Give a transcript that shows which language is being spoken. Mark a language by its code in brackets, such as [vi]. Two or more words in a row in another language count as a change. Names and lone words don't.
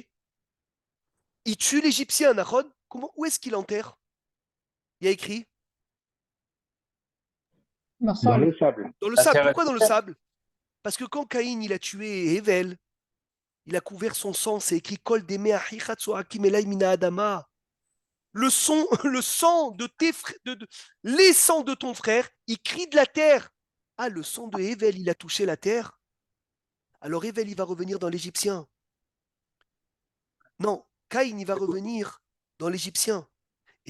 [fr] Il tue l'Égyptien, Nahon. Où est-ce qu'il enterre? Il y a écrit Dans le sable. dans le sable. Pourquoi dans le sable? Parce que quand Caïn il a tué Hevel, il a couvert son sang, c'est écrit [he] קול דמי אחיך צועקים אלי מן האדמה. [fr] le sang de tes les sangs de ton frère, il crie de la terre. Ah, le sang de Hevel, il a touché la terre. Alors Hevel, il va revenir dans l'Égyptien. Non, Caïn, il va revenir dans l'Égyptien. Et